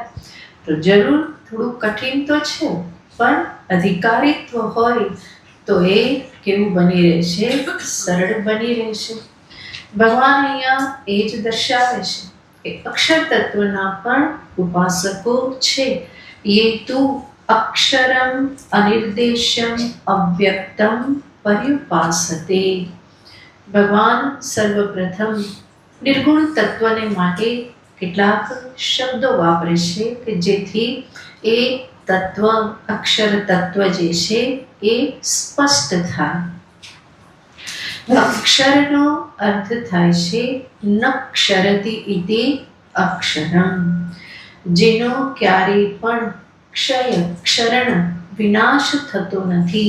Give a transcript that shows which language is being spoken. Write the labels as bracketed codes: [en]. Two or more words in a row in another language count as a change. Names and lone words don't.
[gu] તો જરૂર થોડું કઠિન તો છે, પણ અધિકારીત્વ હોય તો એ કેવું બની રહેશે? સરળ બની રહેશે. ભગવાન અહીંયા એ જ દર્શાવે છે કે અક્ષર તત્વના પણ ઉપાસકો છે. [sa] ये तु अक्षरम अनिर्देशम अव्यक्तम पर्युपासते. [gu] ભગવાન સર્વપ્રથમ નિર્ગુણ તત્વને માટે કેટલાક શબ્દો વાપરે છે કે જેથી એ તત્વ, અક્ષર તત્વ જે છે એ સ્પષ્ટ થાય. અક્ષરનો અર્થ થાય છે [sa] ન ક્ષરતિ ઇતિ અક્ષરમ, [gu] જેનો ક્યારેય પણ ક્ષરણ વિનાશ થતો નથી.